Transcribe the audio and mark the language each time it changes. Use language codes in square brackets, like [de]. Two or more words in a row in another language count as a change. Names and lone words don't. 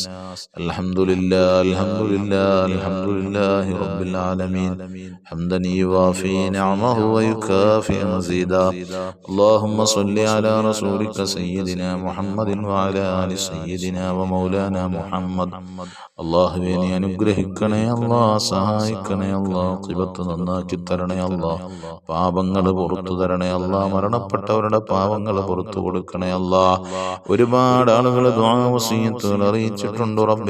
[ar] الحمد لله الحمد لله الحمد لله رب العالمين حمدا يوافي نعمه ويكافئ مزيدا. اللهم صل على رسولك سيدنا محمد وعلى آل سيدنا ومولانا محمد. [ml] അള്ളാഹുവേ നീ അനുഗ്രഹിക്കണേ അല്ലാ, സഹായിക്കണേ അല്ലാ, ഖിബത്ത് നന്നാക്കി തരണേ അല്ലാ, പാപങ്ങൾ പുറത്തു തരണേ അല്ലാ, മരണപ്പെട്ടവരുടെ പാപങ്ങൾ പുറത്തു കൊടുക്കണേ അല്ലാ. ഒരുപാട് ആളുകൾ ദുആ വസിയത്തുകൾ അറിയിച്ചിട്ടുണ്ട് റബ്ബേ.